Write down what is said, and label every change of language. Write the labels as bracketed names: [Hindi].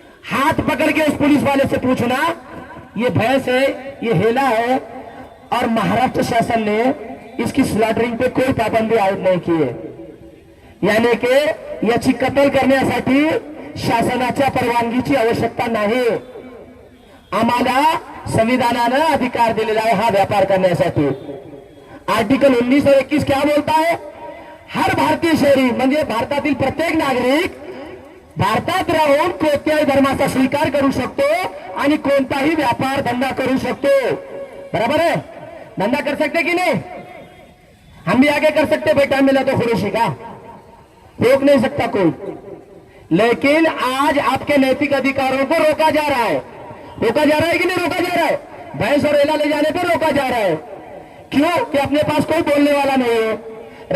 [Hindi] हाथ पकड़ के उस पुलिस वाले से पूछना, ये भैंस है, ये हेला है, और महाराष्ट्र शासन ने इसकी स्लॉटरिंग पे कोई पाबंदी आयद नहीं की है, यानी की [Marathi] याची कत्तल करण्यासाठी शासनाच्या परवानगीची आवश्यकता नाही। आम्हाला संविधानानं अधिकार दिलेला आहे हा व्यापार करण्यासाठी। [Hindi] आर्टिकल 19 और 21 क्या बोलता है? हर भारतीय शहरी [Marathi] म्हणजे भारतातील प्रत्येक नागरिक भारतात राहून कोणत्याही धर्माचा स्वीकार करू शकतो आणि कोणताही व्यापार धंदा करू शकतो। [Hindi] बराबर है? धंधा कर सकते कि नहीं? हम भी आगे कर सकते भाई, टाइम मिला तो खुरैशी का रोक नहीं सकता कोई। लेकिन आज आपके नैतिक अधिकारों को रोका जा रहा है। रोका जा रहा है कि नहीं रोका जा रहा है? भैंस और हेला ले जाने पर रोका जा रहा है। क्यों? कि अपने पास कोई बोलने वाला नहीं है।